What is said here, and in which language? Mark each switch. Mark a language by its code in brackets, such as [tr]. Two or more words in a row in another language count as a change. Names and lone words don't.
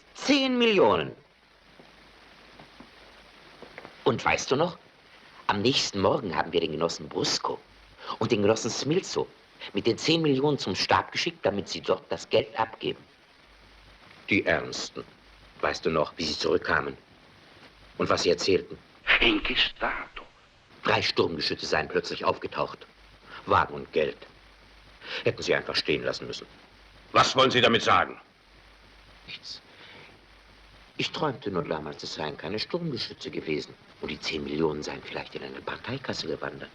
[de] 10 Millionen. Und weißt du noch? Am nächsten Morgen haben wir den Genossen Brusco und den Genossen Smilzo mit den 10 Millionen zum Stab geschickt, damit sie dort das Geld abgeben. Die Ernsten. Weißt du noch, wie sie zurückkamen? Und was sie erzählten? [it] In che stato? [de] 3 Sturmgeschütze seien plötzlich aufgetaucht. Wagen und Geld. Hätten sie einfach stehen lassen müssen. Was wollen Sie damit sagen? Nichts. Ich träumte nur damals, es seien keine Sturmgeschütze gewesen. Und die 10 Millionen seien vielleicht in eine Parteikasse gewandert.